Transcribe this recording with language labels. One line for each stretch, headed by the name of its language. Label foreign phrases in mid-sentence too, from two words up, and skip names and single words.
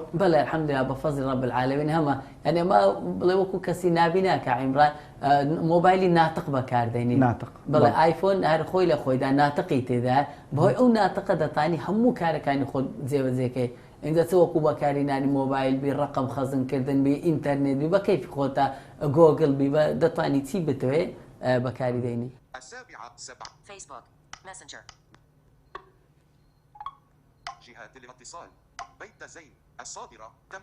Central Kurdish: بەڵێ الحەمدولله بەفەزلی
Arabic: رب العالمین
Central Kurdish: هەمە یعنی ئەمە بڵێ وەکو کەسی نابینا کە عیمران مۆبایلی ناتق بەکاردێنی بڵێ ئایفۆن هەر خۆی لە خۆیدا ناتقی تێدا بەهۆی ئەو ناتقە دەتانی هەموو کارەکانی خۆت جێبەجێکەی اینجا چ وەکو بەکارهێنانی مۆبایل بی ڕقم خەزمکردن بی ئینتەرنێت بی بە کەیفی خۆتە گۆگڵ بی دەتوانی چی بتوێ بەکاری دێنی
Arabic: فيسبوك ماسنجر جهات الاتصال بيت زين الصادرة تم